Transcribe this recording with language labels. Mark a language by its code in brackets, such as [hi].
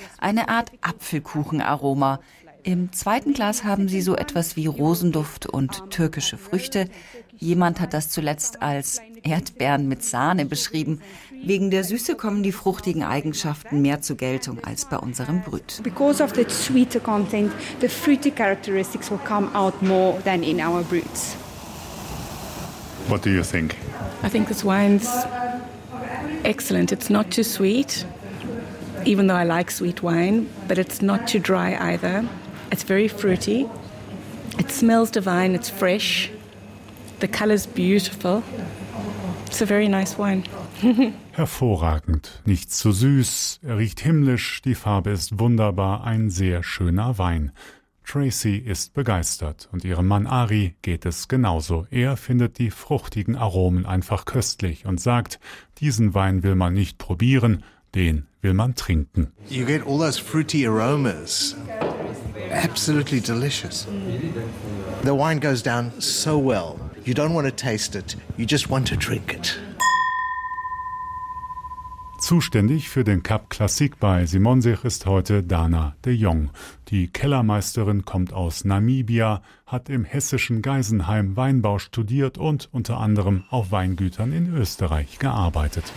[de] Eine Art Apfelkuchenaroma. Im zweiten Glas haben sie so etwas wie Rosenduft und türkische Früchte. Jemand hat das zuletzt als Erdbeeren mit Sahne beschrieben. Wegen der Süße kommen die fruchtigen Eigenschaften mehr zur Geltung als bei unserem Brut. [en] Because of the sweeter content, the fruity characteristics will come out more than in our Bruts. What do you think? I think this wine's excellent. It's not too sweet, even though I like sweet wine, but it's not too dry either. It's very fruity. It smells divine. It's fresh. The color's beautiful. It's a very nice wine. [de] Hervorragend. Nicht zu süß. Er riecht himmlisch. Die Farbe ist wunderbar. Ein sehr schöner Wein. Tracy ist begeistert und ihrem Mann Ari geht es genauso. Er findet die fruchtigen Aromen einfach köstlich und sagt, diesen Wein will man nicht probieren, den will man trinken. [en] You get all those fruity aromas. Absolutely delicious. The wine goes down so well. You don't want to taste it, you just want to drink it. [de] Zuständig für den Cab Classique bei Simonsich ist heute Dana de Jong. Die Kellermeisterin kommt aus Namibia, hat im hessischen Geisenheim Weinbau studiert und unter anderem auf Weingütern in Österreich gearbeitet.